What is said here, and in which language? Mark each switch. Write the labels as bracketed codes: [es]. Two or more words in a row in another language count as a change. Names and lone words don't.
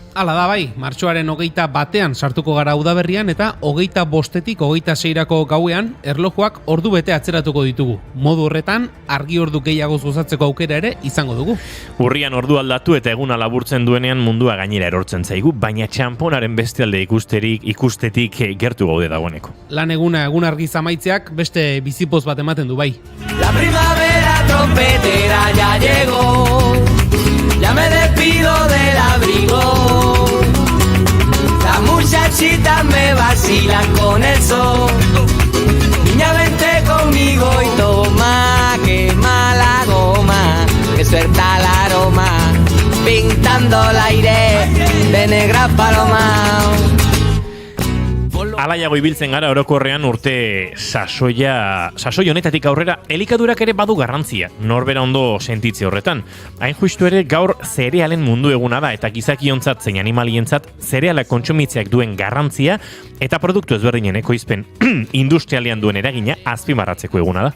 [eu] Hala da bai, martxoaren 21 sartuko gara udaberrian eta 25-tik 26rako gauean erlojuak ordu bete atzeratuko ditugu. Modu horretan, argi ordu gehiagoz gozatzeko aukera ere izango dugu. Urrian ordu aldatu eta eguna laburtzen duenean mundua gainera erortzen zaigu, baina txamponaren beste alde ikustetik gertu gaude dagoeneko. Egun argiz amaitzeak beste bizipoz bat ematen du bai. [es] La primavera trompetera ya llegó, ya me despido del abrigo, las muchachitas me vacilan con el sol, niña vente conmigo y toma, quema la goma, que suelta el aroma, pintando el aire de negra paloma. [eu] Alaiago ibiltzen gara orokorrean urte sasoi honetatik aurrera elikadurak ere badu garrantzia, norbera ondo sentitze horretan. Hain justu ere gaur zerealen mundu eguna da eta gizakiontzat zein animalientzat zerealak kontsumitzeak duen garrantzia eta produktu ezberdinen ekoizpen industrialean duen eragina azpimarratzeko eguna da.